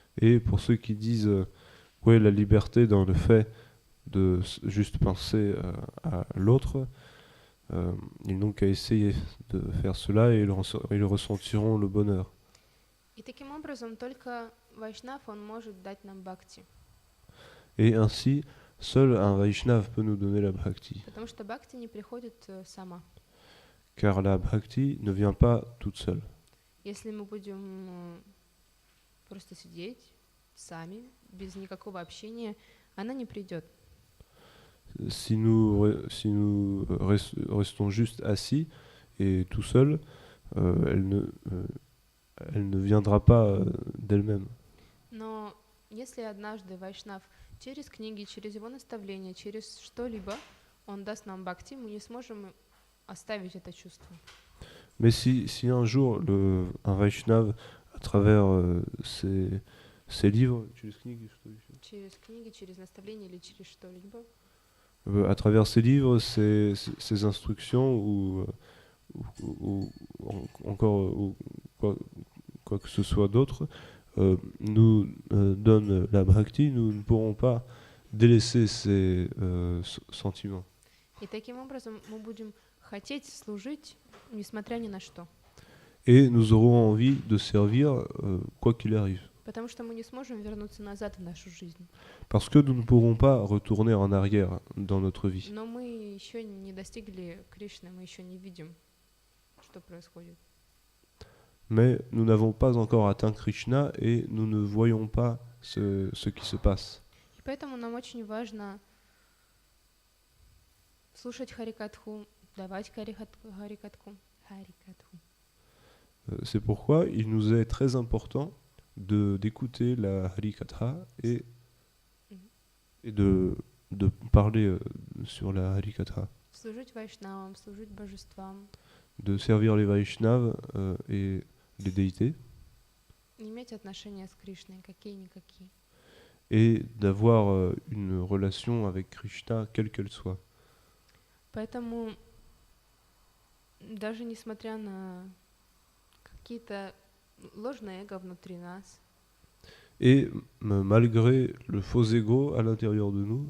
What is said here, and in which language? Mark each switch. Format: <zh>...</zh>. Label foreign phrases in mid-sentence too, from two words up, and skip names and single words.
<fr>Et pour ceux qui disent trouver la liberté dans le fait de juste penser à l'autre. Ils n'ont qu'à essayer de faire cela et ils ressentiront le bonheur.</fr> <ru>И таким образом только Вайшнав, он может дать нам бхакти.</ru> <fr>Et ainsi, seul un Vaishnav peut nous donner la bhakti.</fr> <ru>Потому что бхакти не приходит сама.</ru> <fr>Car la bhakti ne vient pas toute seule.</fr> <ru>Если мы будем просто сидеть сами, без никакого общения, она не придет.</ru> <fr>Si nous restons juste assis et tout seuls, elle ne viendra pas d'elle-même.</fr> <ru>Но если однажды Вайшнав через книги, через его наставления, через что-либо, он даст нам бхакти, мы не сможем оставить это чувство.</ru> <fr>Mais si un jour un Vaishnav, à travers ses livres,</fr> <ru>через книги, что еще? Через книги, через наставления или через что-либо,</ru> <fr>À travers ses livres, ses instructions ou encore quoi que ce soit d'autre, nous donne la bhakti, nous ne pourrons pas délaisser ces sentiments.</fr> <ru>и таким образом мы будем хотеть служить, несмотря ни на что.</ru> <fr>Et nous aurons envie de servir quoi qu'il arrive.</fr> <ru>Потому что мы не сможем вернуться назад в нашу жизнь.</ru> <fr>Parce que nous ne pourrons pas retourner en arrière dans notre vie.</fr> <ru>Но мы еще не достигли Кришны, мы еще не видим, что происходит.</ru> <fr>Mais nous n'avons pas encore atteint Krishna et nous ne voyons pas ce qui se passe.</fr> <ru>И поэтому нам очень важно слушать Харикатху, давать Харикатху.</ru> <fr>C'est pourquoi il nous est très important d'écouter la Harikatha et de parler sur la Harikatha,</fr> <ru>Служить Вайшнавам, служить божествам,</ru> <fr>de servir les Vaishnavas et les déités,</fr> <ru>иметь отношения с Кришной, какие-никакие.</ru> <fr>et d'avoir une relation avec Krishna, quelle qu'elle soit.</fr> <ru>Поэтому даже несмотря на какие-то ложное эго внутри нас,</ru> <fr>Et malgré le faux ego à l'intérieur de nous,</fr>